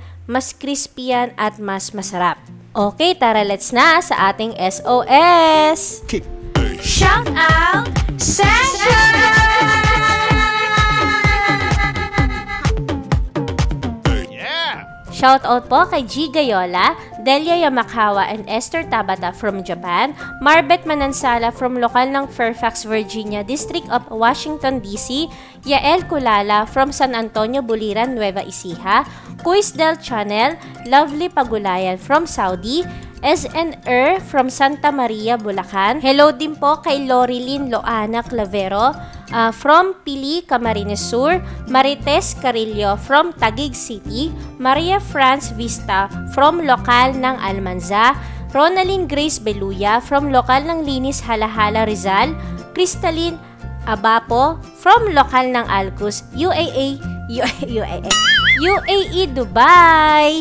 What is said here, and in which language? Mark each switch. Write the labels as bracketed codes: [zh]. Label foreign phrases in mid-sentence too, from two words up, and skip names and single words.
[tl] Mas crispy yan at mas masarap. Okay, tara, let's na sa ating SOS! [en] Shout out! Session! [tl] Shoutout po kay G. [en] Gayola, Delia Yamakawa and Esther Tabata from Japan, Marbet Manansala from [tl] lokal ng [en] Fairfax, Virginia, District of Washington, D.C., Yael Kulala from San Antonio, Buliran, Nueva Ecija, Kuis Del Channel, Lovely Pagulayan from Saudi, SNR from Santa Maria, Bulacan. [tl] Hello din po kay Lorilyn Loana Clavero from Pili, Camarines Sur. [en] Marites Carillo from Taguig City. Maria France Vista from [tl] lokal ng [en] Almanza. Ronaline Grace Beluya from [tl] lokal ng [en] Linis, Halahala, Rizal. Crystalline Abapo from [tl] lokal ng [en] Alcus, UAE, Dubai.